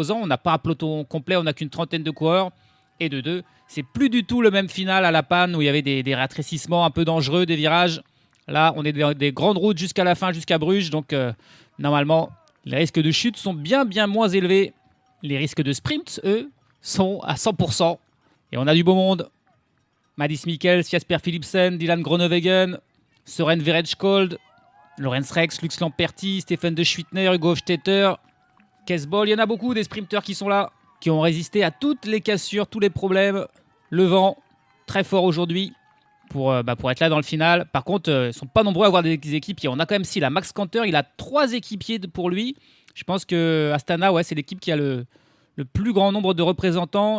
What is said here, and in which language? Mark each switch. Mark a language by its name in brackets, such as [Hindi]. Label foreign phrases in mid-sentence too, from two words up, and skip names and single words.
[French] On n'a pas un peloton complet, on n'a qu'une trentaine de coureurs. Et de deux, c'est plus du tout le même final à La Panne où il y avait des rétrécissements un peu dangereux, des virages. Là, on est dans des grandes routes jusqu'à la fin, jusqu'à Bruges. Donc, normalement, les risques de chute sont bien moins élevés. Les risques de sprint, eux, sont à 100%. Et on a du beau monde. Mads Mikkels, Jasper Philipsen, Dylan Groenewegen, Søren Verejkold, Lorenz Rex, Lux Lamperti, Stefan de Schwittner, Hugo Hofstetter, Kesbol. Il y en a beaucoup des sprinteurs qui sont là, qui ont résisté à toutes les cassures, tous les problèmes. Le vent, très fort aujourd'hui pour être là dans le final. Par contre, ils ne sont pas nombreux à avoir des équipiers. On a quand même la Max Canter, il a 3 équipiers pour lui. Je pense que Astana, c'est l'équipe qui a le plus grand nombre de représentants.